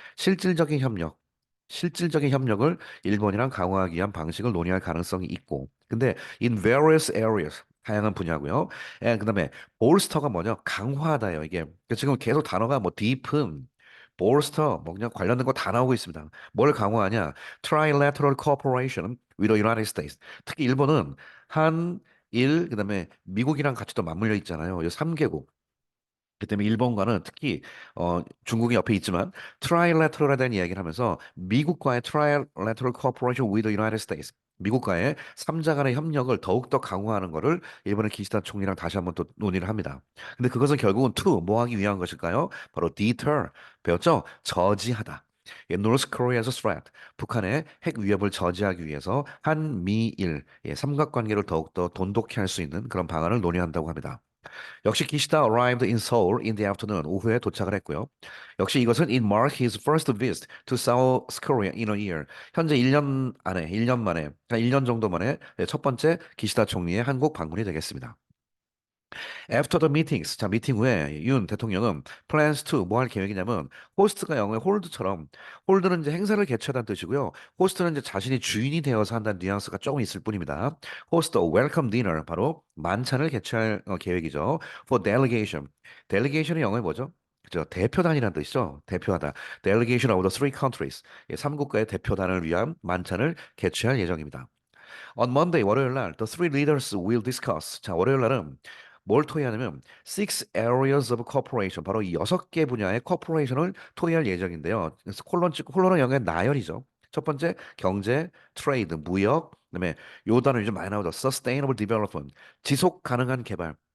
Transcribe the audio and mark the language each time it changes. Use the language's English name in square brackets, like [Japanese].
[Korean] 실질적인 협력. 실질적인 협력을 일본이랑 강화하기 위한 방식을 논의할 가능성이 있고. 근데 [English] in various areas [Korean] 다양한 분야고요. 그다음에 bolster가 뭐냐? 강화하다요. 이게 지금 계속 단어가 뭐 deepen, bolster 뭐 그냥 관련된 거 다 나오고 있습니다. 뭘 강화하냐? [English] Trilateral cooperation with the United States. [Korean] 특히 일본은 한일 그다음에 미국이랑 같이 또 맞물려 있잖아요. 이 3개국. 그 때문에 일본과는 특히 중국이 옆에 있지만 트라이래터럴에 대한 이야기를 하면서 미국과의 트라이래터럴 코퍼레이션 [English] with the United States [Korean] 미국과의 3자 간의 협력을 더욱더 강화하는 것을 일본의 기시다 총리랑 다시 한번 또 논의를 합니다. 근데 그것은 결국은 to 뭐 하기 위한 것일까요? 바로 deter 배웠죠? 저지하다. 예, [English] North Korea's threat [Korean] 북한의 핵 위협을 저지하기 위해서 한미일 삼각관계를 더욱더 돈독히 할 수 있는 그런 방안을 논의한다고 합니다. [English] 역시 기시다 arrived in Seoul in the afternoon. [Korean] 오후에 도착을 했고요. 역시 이것은 [English] it marked his first visit to South Korea in a year. [Korean] 현재 1년 안에, 1년 만에, 1년 정도 만에 첫 번째 기시다 총리의 한국 방문이 되겠습니다. [English] After the meetings, [Korean] 자, 미팅 후에 윤 대통령은 [English] plans to [Korean] 뭐 할 계획이냐면 호스트가 영어의 홀드처럼 홀드는 이제 행사를 개최하다는 뜻이고요. 호스트는 이제 자신이 주인이 되어서 한다는 뉘앙스가 조금 있을 뿐입니다. 호스트 웰컴 디너 바로 만찬을 개최할 계획이죠. [English] For delegation. [Korean] delegation이 영어에 뭐죠? 그죠? 대표단이라는 뜻이죠. 대표하다. [English] Delegation of the three countries. [Korean] 3국가의 대표단을 위한 만찬을 개최할 예정입니다. [English] On Monday, [Korean] 월요일 날, [English] the three leaders will discuss. [Korean] 자, 월요일 날은 뭘 토의하냐면 [English] six areas of cooperation. [Korean] 바로 이 6개 분야의 코퍼레이션을 토의할 예정인데요. 그래서 콜론 찍고 콜론은 영어의 나열이죠. 첫 번째 경제, 트레이드, 무역, 그다음에 요 단어 요즘 많이 나오죠. [English] Sustainable development, [Korean] 지속 가능한 개발.